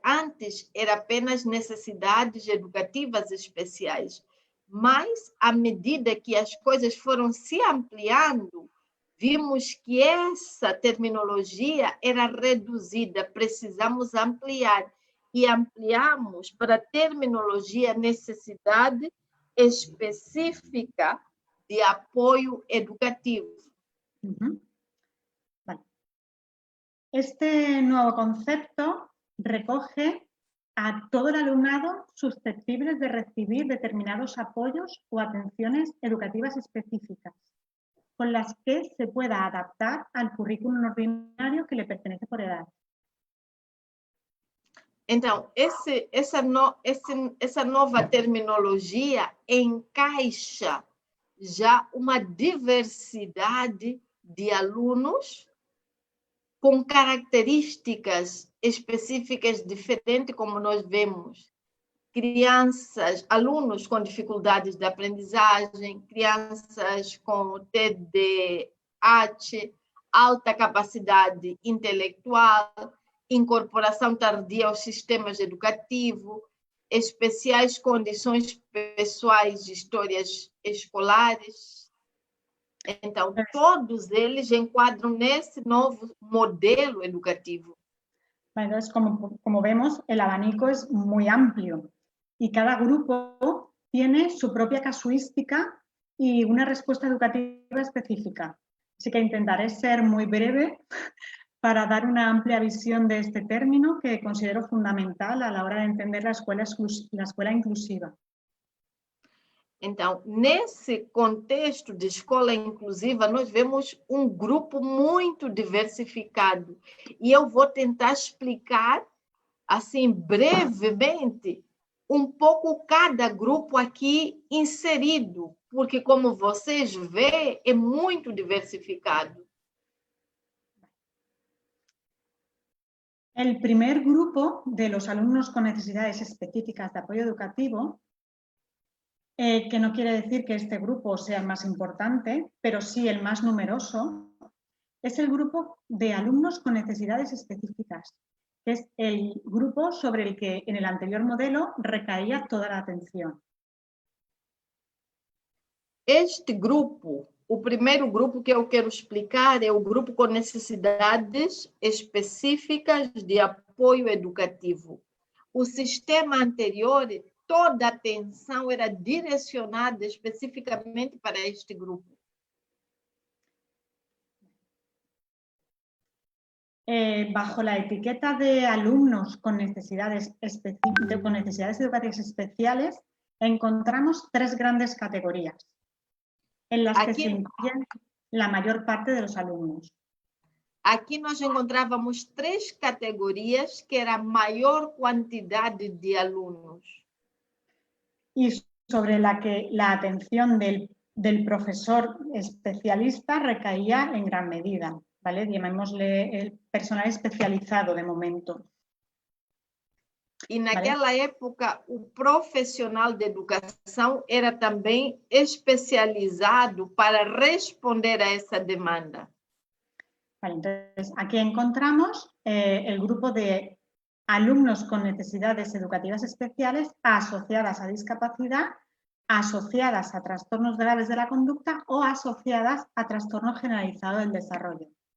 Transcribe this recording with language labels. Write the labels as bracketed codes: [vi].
[pt] Antes era apenas necessidades educativas especiais, mas à medida que as coisas foram se ampliando, vimos que essa terminologia era reduzida, precisamos ampliar, e ampliamos para a terminologia necessidade específica de apoio educativo. [es] Vale. Este nuevo concepto recoge a todo el alumnado susceptible de recibir determinados apoyos o atenciones educativas específicas, con las que se pueda adaptar al currículum ordinario que le pertenece por edad. [pt] Então, essa nova terminologia encaixa já uma diversidade de alunos com características específicas diferentes, como nós vemos. Crianças, alunos com dificuldades de aprendizagem, crianças com TDAH, alta capacidade intelectual, incorporação tardia aos sistemas educativos, especiais condições pessoais de histórias escolares. Então, todos eles enquadram nesse novo modelo educativo. [es] Entonces, como vemos, el abanico es muy amplio y cada grupo tiene su propia casuística y una respuesta educativa específica. Así que intentaré ser muy breve para dar una amplia visión de este término que considero fundamental a la hora de entender la escuela inclusiva. [pt] Então, nesse contexto de escola inclusiva, nós vemos um grupo muito diversificado. E eu vou tentar explicar, assim, brevemente, um pouco cada grupo aqui inserido, porque, como vocês veem, é muito diversificado. [es] El primer grupo de los alumnos con necesidades específicas de apoyo educativo, que no quiere decir que este grupo sea el más importante, pero sí el más numeroso, es el grupo de alumnos con necesidades específicas, que es el grupo sobre el que en el anterior modelo recaía toda la atención. [pt] Este grupo, o primeiro grupo que eu quero explicar é o grupo com necessidades específicas de apoio educativo. O sistema anterior, toda a atenção era direcionada especificamente para este grupo. [es] Bajo la etiqueta de alumnos con necesidades educativas especiales, encontramos tres grandes categorías en las que se incluyen la mayor parte de los alumnos. [pt] Aqui nós encontrávamos três categorias que era a maior quantidade de alunos. [es] Y sobre la que la atención del profesor especialista recaía en gran medida, ¿vale? Llamémosle el personal especializado de momento. [pt] E naquela época, o profissional de educação era também especializado para responder a essa demanda. [es] Vale, entonces, aquí encontramos el grupo de alumnos con necesidades educativas especiales asociadas a discapacidad, asociadas a trastornos graves de la conducta o asociadas a trastorno generalizado del desarrollo.